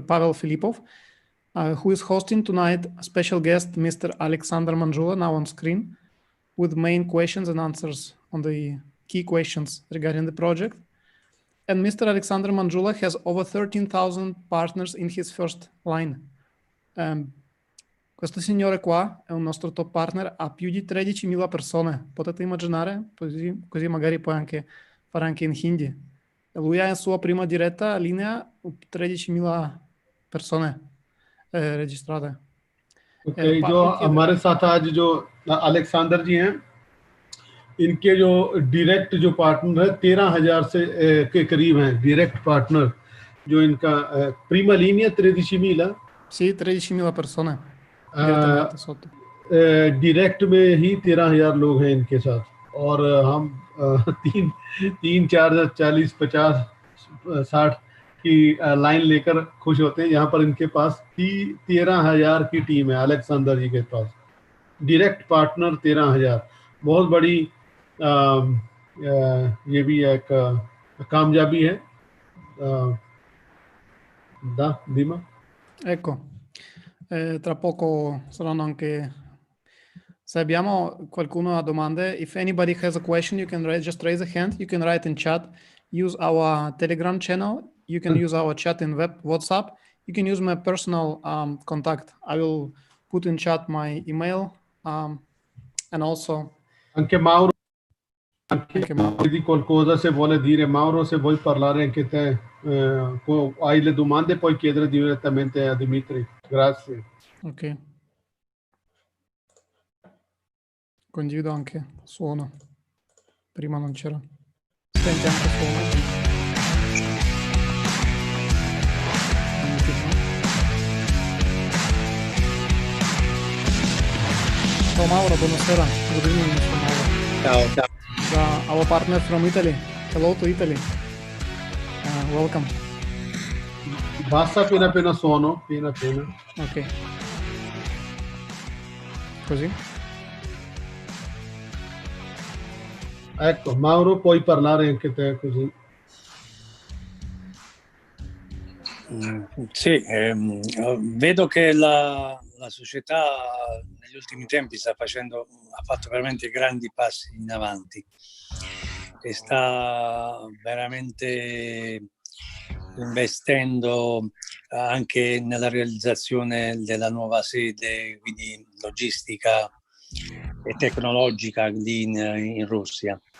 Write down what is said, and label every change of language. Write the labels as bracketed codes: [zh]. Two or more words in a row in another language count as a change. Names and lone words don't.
[en] Pavel Filipov, who is hosting tonight a special guest, Mr. Alexander Manjula, now on screen, with main questions and answers on the key questions regarding the project. And Mr. Alexander Manjula has over 13,000 partners in his first line. [it] Questo signore qua è un nostro top partner, ha più di 13.000 persone. Potete immaginare? Così magari puoi anche fare anche in Hindi. Lui ha in sua prima diretta linea 13.000 persone registrate. [hi] Okay, जो हमारे साथ आज जो अलेक्जेंडर जी हैं, इनके जो डायरेक्ट जो पार्टनर है 13,000 से के करीब हैं [en] direct partner, [hi] जो इनका [it] prima linea [hi] 13.000. [it] Sì, 13.000 persone. [hi] डायरेक्ट में ही 13,000 लोग हैं इनके साथ, और हम 3-4-40-50-60 की लाइन लेकर खुश होते हैं। यहाँ पर इनके पास 13,000 की टीम है अलेक्जेंडर जी के पास, [en] direct partner [hi] 13,000। बहुत बड़ी ये भी एक कामयाबी है। [en] Dima? [it] Ecco, tra poco saranno anche... Se abbiamo qualcuno ha domande, [en] if anybody has a question, you can just raise a hand. You can write in chat. Use our Telegram channel. You can use our chat in WhatsApp. You can use my personal contact. I will put in chat my email and also... [it] Anche Mauro di qualcosa, se vuole dire. Mauro, se vuoi parlare anche te, hai le domande, puoi chiedere direttamente a Dmitry. Grazie. Ok. Condivido anche suono. Prima non c'era. Senti anche suono. Ciao Mauro, buonasera. [en] Good evening, Mr. Mauro. [it] Ciao. [en] Our partner from Italy. Hello to Italy. Welcome. [it] Basta appena suono, appena. Ok. Così. Ecco, Mauro, puoi parlare anche te così. Sì, vedo che la società negli ultimi tempi ha fatto veramente grandi passi in avanti e sta veramente investendo anche nella realizzazione della nuova sede, quindi logistica e tecnologica lì in Russia.